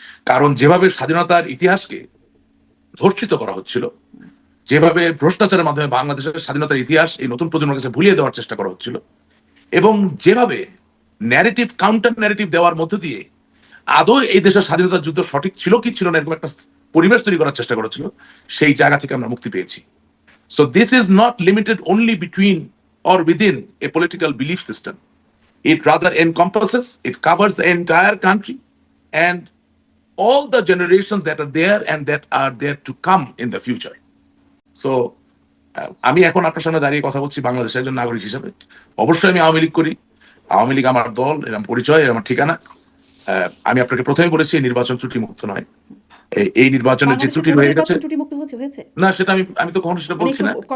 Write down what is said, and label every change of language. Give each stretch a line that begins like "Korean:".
Bangla: কারণ যেভাবে স্বাধীনতার ইতিহাসকে ধর্ষিত করা হচ্ছিল, যেভাবে ভ্রষ্টাচারের মাধ্যমে বাংলাদেশের স্বাধীনতার ইতিহাস এই নতুন প্রজন্মের কাছে ভুলিয়ে দেওয়ার চেষ্টা করা হচ্ছিল, এবং যেভাবে ন্যারেটিভ কাউন্টার ন্যারেটিভ দেওয়ার মধ্য দিয়ে আদৌ এই দেশের স্বাধীনতার যুদ্ধ সঠিক ছিল কি ছিল না এরকম একটা পরিবেশ তৈরি করার চেষ্টা করেছিল, সেই জায়গা থেকে আমরা মুক্তি পেয়েছি।
English: So this is not limited only between or within a political belief system. It rather encompasses, it covers the entire country and all the generations that are there and that are there to come in the future.
Bangla: So আমি এখন আপনার সামনে দাঁড়িয়ে কথা বলছি বাংলাদেশের একজন নাগরিক হিসেবে। অবশ্যই আমি আওয়ামী লীগ করি, আওয়ামী লীগ আমার দল, এরকম পরিচয়, এর আমার ঠিকানা। আমি আপনাকে প্রথমে বলেছি এই নির্বাচন ত্রুটিমুক্ত নয়। এই নির্বাচনের যে ত্রুটি হয়ে গেছে না, সেটা আমি তো কখনো সেটা বলছি না।